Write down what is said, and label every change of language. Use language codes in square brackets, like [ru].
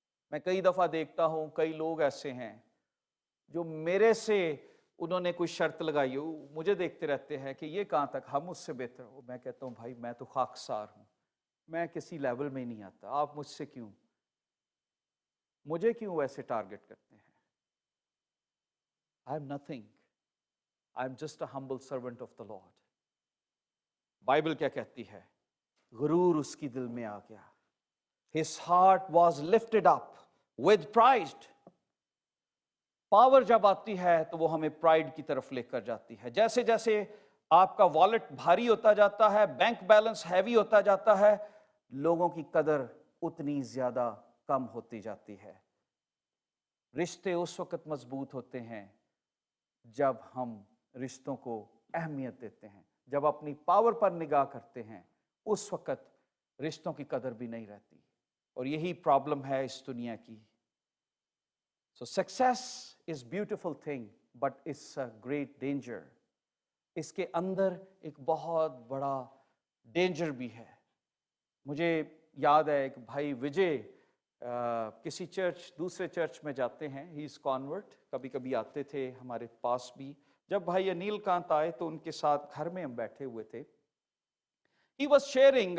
[ur] میں کئی دفعہ دیکھتا ہوں کئی لوگ ایسے ہیں جو میرے سے انہوں نے کوئی شرط لگائی ہو, مجھے دیکھتے رہتے ہیں کہ یہ کہاں تک, ہم اس سے بہتر ہو. میں کہتا ہوں بھائی میں تو خاکسار ہوں, میں کسی لیول میں ہی نہیں آتا. آپ مجھے کیوں ویسے ٹارگٹ کرتے ہیں؟ [en] I am nothing. I am just a humble servant of the Lord. [ur] Bible کیا کہتی ہے؟ غرور اس کی دل میں آ گیا. [en] His heart was lifted up with pride. [ur] Power جب آتی ہے تو وہ ہمیں پرائڈ کی طرف لے کر جاتی ہے. جیسے جیسے آپ کا والٹ بھاری ہوتا جاتا ہے, بینک بیلنس ہیوی ہوتا جاتا ہے, لوگوں کی قدر اتنی زیادہ کم ہوتی جاتی ہے. رشتے اس وقت مضبوط ہوتے ہیں جب ہم رشتوں کو اہمیت دیتے ہیں. جب اپنی پاور پر نگاہ کرتے ہیں اس وقت رشتوں کی قدر بھی نہیں رہتی. اور یہی پرابلم ہے اس دنیا کی. [en] So success is beautiful thing but it's a great danger. [ur] اس کے اندر ایک بہت بڑا ڈینجر بھی ہے. مجھے یاد ہے ایک بھائی وجے کسی دوسرے چرچ میں جاتے ہیں. [en] He is convert. [ur] کبھی کبھی آتے تھے ہمارے پاس بھی. جب بھائی انیل کانت آئے تو ان کے ساتھ گھر میں ہم بیٹھے ہوئے تھے. [en] He was sharing.